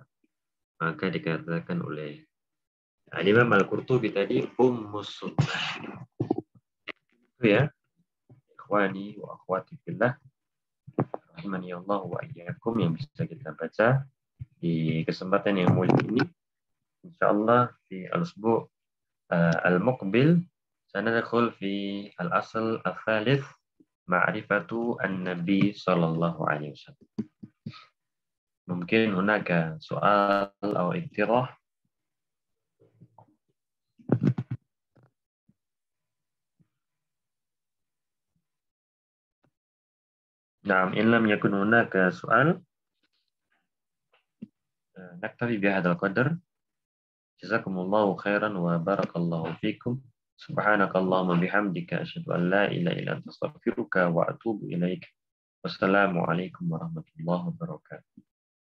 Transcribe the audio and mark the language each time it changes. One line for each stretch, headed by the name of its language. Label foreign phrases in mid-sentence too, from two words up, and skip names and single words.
Indonesian: Maka dikatakan oleh Imam Al-Qurtubi tadi
Arabic: أم السنة.
Indonesian: Itu ya.
Arabic: إخواني وأخواتي في الله، رحمني الله وإياكم,
Indonesian: yang bisa kita baca di kesempatan yang mulia ini.
Arabic: Insyaallah di الأسبوع المقبل سندخل في الأصل الثالث معرفة النبي صلى الله عليه وسلم.
Indonesian: Mungkin hunaka soal atau iktirah.
Arabic: نعم، إن لم يكن هناك سؤال نكتفي بهذا القدر. جزاكم الله خيرا وبارك الله فيكم. سبحانك اللهم وبحمدك أشهد أن لا إله إلا أنت أستغفرك وأتوب إليك. والسلام عليكم ورحمة الله وبركاته.